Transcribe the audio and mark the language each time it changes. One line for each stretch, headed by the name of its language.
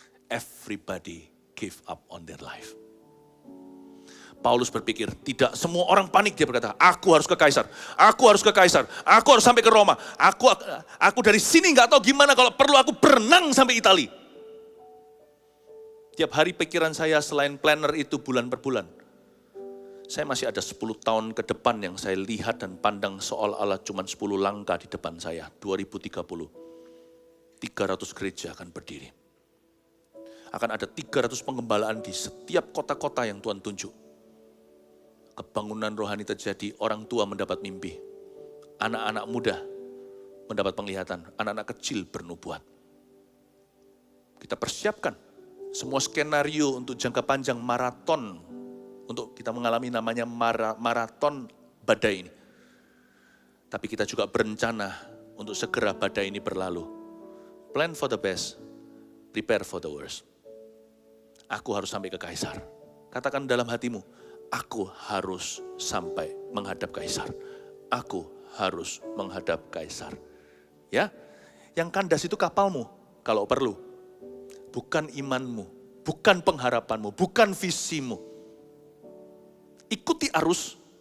English: Everybody give up on their life.
Indonesian: Paulus berpikir, tidak, semua orang panik, dia berkata, aku harus ke Kaisar, aku harus ke Kaisar, aku harus sampai ke Roma, aku dari sini gak tahu gimana, kalau perlu aku berenang sampai Italia. Tiap hari pikiran saya selain planner itu bulan per bulan. Saya masih ada 10 tahun ke depan yang saya lihat dan pandang seolah-olah cuma 10 langkah di depan saya. 2030, 300 gereja akan berdiri. Akan ada 300 pengembalaan di setiap kota-kota yang Tuhan tunjuk. Kebangunan rohani terjadi, orang tua mendapat mimpi. Anak-anak muda mendapat penglihatan, anak-anak kecil bernubuat. Kita persiapkan semua skenario untuk jangka panjang maraton, untuk kita mengalami namanya maraton badai ini. Tapi kita juga berencana untuk segera badai ini berlalu.
English: Plan for the best, prepare for the worst.
Indonesian: Aku harus sampai ke Kaisar. Katakan dalam hatimu, aku harus sampai menghadap Kaisar. Aku harus menghadap Kaisar. Ya, yang kandas itu kapalmu kalau perlu. Bukan imanmu, bukan pengharapanmu, bukan visimu. Ikuti arus.